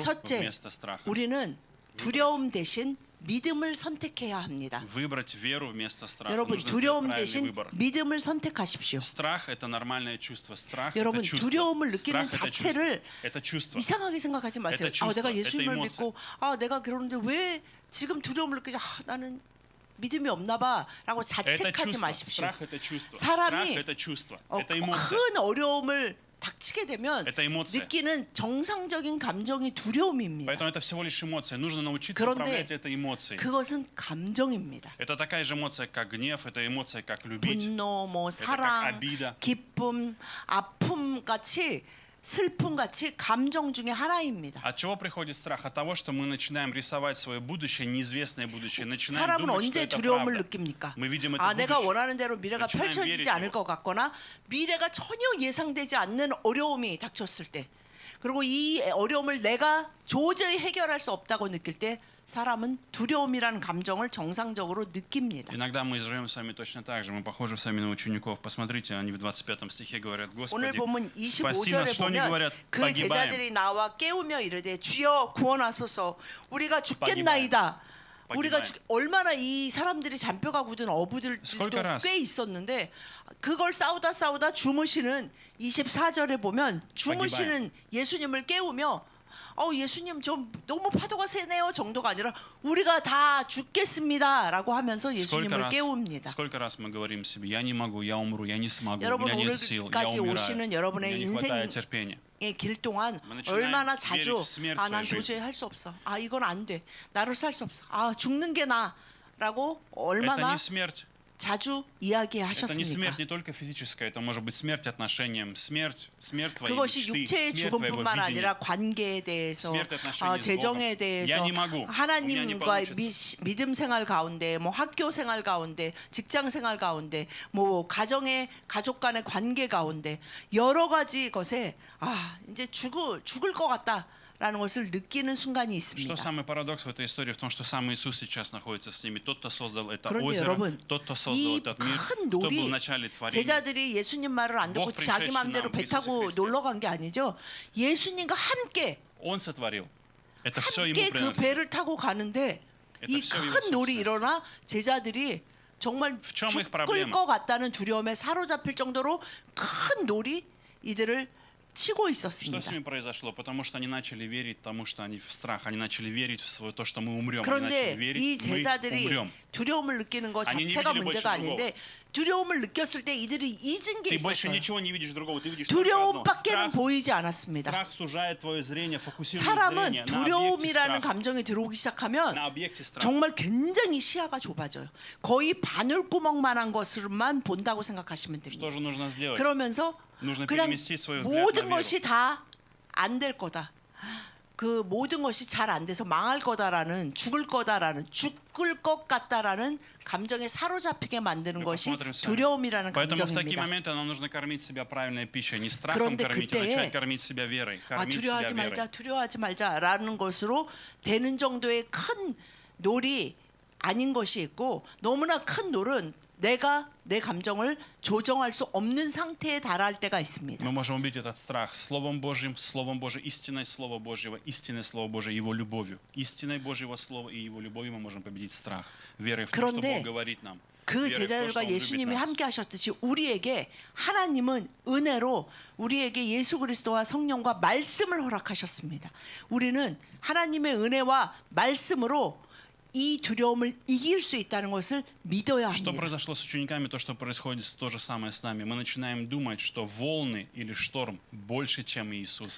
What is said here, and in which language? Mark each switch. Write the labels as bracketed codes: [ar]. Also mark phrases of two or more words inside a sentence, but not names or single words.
[ko] 첫째, [ru] вместо страха. [ko] 우리는 두려움 대신 믿음을 선택해야 합니다. [ru] Выбрать веру вместо страха. [ko] 여러분, [ru] Нужно сделать [ko] 두려움 [ru] правильный [ko] 대신 [ru] выбор. [ko] 믿음을 선택하십시오. [ru] Страх – это нормальное чувство. Страх – [ko] 여러분, [ru] это чувство. [ko] 두려움을 느끼는 [ru] Страх – это [ko] 자체를 [ru] чувство. Это чувство. [ko] 이상하게 생각하지 마세요. [ru] Это чувство, [ko] 내가 [ru] это [ko] 예수님을 [ru] эмоция. [ko] 믿고 내가 그러는데 왜 지금 두려움을 느끼지? 나는 믿음이 없나 봐라고 [ru] Это [ko] 자책하지 [ru] чувство. [ko] 마십시오. [ru] Страх – это чувство. [ko] 사람이 [ru] Страх – это чувство. Это эмоция. [ko] 큰 어려움을 닥치게 되면 [ru] Это эмоция. [ko] 느끼는 정상적인 감정이 두려움입니다. [ru] Поэтому это всего лишь эмоция. Нужно научиться [ko] 그런데 [ru] управлять этой эмоцией. [ko] 그것은 감정입니다. [ru] Это такая же эмоция, как гнев, это эмоция, как любить. [ko] 분노, 뭐 [ru] Это как [ko] 사랑, [ru] обида. [ko] 기쁨, 아픔 같이 슬픔 같이 감정 중에 하나입니다. [ru] От чего приходит страх? От того, что мы начинаем рисовать свое будущее, неизвестное будущее. Начинаем [ko] 사람은 [ru] думать, что [ko] 언제 [ru] это [ko] 두려움을 [ru] правда. [ko] 느낍니까? [ru] Мы видим это [ko] 내가 [ru] будущее. [ko] 원하는 대로 미래가 [ru] начинаем [ko] 펼쳐지지 [ru] верить [ko] 않을 [ru] в [ko] 것 같거나 미래가 전혀 예상되지 않는 어려움이 닥쳤을 때 그리고 이 어려움을 내가 도저히 해결할 수 없다고 느낄 때 사람은 두려움이라는 감정을 정상적으로 느낍니다. [ru] Иногда мы живем с вами точно так же. Мы похожи с вами на учеников. Посмотрите, они в 25 стихе говорят: [ko] 오늘 [ru] Господи, [ko] 보면 [ru] спаси нас. [ko] 25절에 [ru] Что они [ko] 보면 [ru] говорят? [ko] 그 [ru] Погибаем. [ko] 제자들이 나와 깨우며 이르되 주여 구원하소서 우리가 죽겠나이다. 우리가 얼마나 이 사람들이 잔뼈가 굳은 어부들도 [ru] Сколько раз? [ko] 꽤 있었는데 그걸 싸우다 주무시는 24절에 보면 주무시는 예수님을 깨우며 예수님 좀 너무 파도가 세네요 정도가 아니라 우리가 다 죽겠습니다라고 하면서 예수님을 깨웁니다. [ru] Сколько раз мы говорим себе: я не могу, я умру, я не смогу, у [ko] 여러분 [ru] меня нет сил, я [ko] 오늘까지 오시는 [ru] умираю, [ko] 여러분의 [ru] мне не хватает терпения. [ko] 길 동안 [ru] Мы начинаем [ko] 얼마나 [ru] верить [ko] 자주 [ru] в смерть в [ko] 난 [ru] своей [ko] 도저히 [ru] жизни. [ko] 할 수 없어. 이건 안 돼. 나로 살 수 없어. 죽는 게 나라고 [ru] Это [ko] 얼마나 [ru] не смерть. [ko] 자주 [ru] Это не [ko] 이야기하셨습니까? [ru] смерть не только физическая, это может быть смерть отношениям, смерть твоей [ko] 그것이 [ru] мечты, [ko] 육체의 [ru] смерть твоего [ko] 죽음뿐만 [ru] видения. [ko] 아니라 관계에 대해서 [ru] смерть отношений с [ko] 재정에 [ru] Богом. [ko] 대해서 [ru] Я не могу, у меня не [ko] 하나님과 [ru] получится. [ko] 믿음 생활 가운데 뭐 학교 생활 가운데 직장 생활 가운데 뭐 가족 간의 관계 가운데 여러 가지 것에 이제 죽을 것 같다라는 것을 느끼는 순간이 [ru] Что [ko] 있습니다. [ru] самый парадокс в этой истории в том, что сам Иисус сейчас находится с ними. Тот, кто создал это [ko] 그런데 [ru] озеро, [ko] 여러분, [ru] тот, кто создал [ko] 이 [ru] этот мир, [ko] 큰 [ru] кто был [ko] 놀이 [ru] в начале творения. [ko] 제자들이 예수님 말을 안 듣고 [ru] Бог, [ko] 자기 [ru] пришедший [ko] 마음대로 [ru] нам, [ko] 배 [ru] в [ko] 타고 [ru] Иисусе Христе. [ko] 놀러 간 게 아니죠. 예수님과 함께 [ru] Он сотворил. Это все ему [ko] 함께 그 [ru] принадлежит. [ko] 배를 타고 가는데 [ru] Это [ko] 이 [ru] всё его [ko] 큰 놀이 [ru] собственность. [ko] 일어나 제자들이 정말 [ru] В чем их [ko] 죽을 [ru] проблема? [ko] 것 같다는 두려움에 사로잡힐 정도로 큰 놀이 이들을 치고 [ru] Что [ko] 있었습니다. [ru] с ними произошло? Потому что они начали верить тому, что они в страх. Они начали верить в свое, то, что мы умрем. Они [ko] 그런데 [ru] начали верить, [ko] 이 [ru] мы [ko] 제자들이 [ru] умрем. [ko] 두려움을 느끼는 것 아니, 자체가 [ru] не видели [ko] 문제가 [ru] больше [ko] 아닌데 두려움을 느꼈을 때 이들이 잊은 게 [ru] Ты больше [ko] 있었어요. [ru] ничего не видишь другого. Ты видишь только одно. [ko] 두려움밖에는 보이지 않았습니다. [ru] Страх сужает твое зрение, фокусирует [ko] 사람은 [ru] зрение на объекте [ko] 두려움이라는 [ru] страха. [ko] 감정이 들어오기 시작하면 [ru] На объекте страха. [ko] 정말 굉장히 시야가 좁아져요. 거의 바늘구멍만한 것을만 본다고 생각하시면 됩니다. [ru] Что же нужно сделать? [ko] 그러면서 [ru] нужно [ko] 그냥 [ru] переместить свой взгляд [ko] 모든 [ru] на веру. [ko] 것이 다 안 될 거다. 그 모든 것이 잘 안 돼서 망할 거다라는 죽을 것 같다라는 감정에 사로잡히게 만드는 것이 두려움이라는 [ru] Поэтому в такие [ko] 감정입니다. [ru] моменты нам нужно кормить себя правильной пищей, не страхом [ko] 그런데 [ru] кормить, а [ko] 그때에 [ru] начать кормить себя верой. Кормить [ko] 두려워하지 [ru] себя верой. [ko] 두려워하지 말자라는 것으로 되는 정도의 큰 놀이 아닌 것이 있고 너무나 큰 놀은 내가 내 감정을 조정할 수 없는 상태에 달할 때가 있습니다. [ru] Мы можем убить этот страх Словом Божьим, истиной Слова Божьего, истиной Слова Божьего, Его любовью. Истиной Божьего Слова и Его любовью мы можем победить страх. Верой в то, что [ko] 그런데 [ru] Бог говорит нам. [ko] 그 [ru] верой в то, что [ko] 제자들과 [ru] Он любит [ko] 예수님이 [ru] нас. [ko] 함께 하셨듯이 우리에게 하나님은 은혜로 우리에게 예수 그리스도와 성령과 말씀을 허락하셨습니다. 우리는 하나님의 은혜와 말씀으로 이 두려움을 이길 수 있다는 것을 믿어야 [ru] Что [ko] 합니다. [ru] произошло с учениками, то, что происходит то же самое с нами. Мы начинаем думать, что волны или шторм больше, чем Иисус.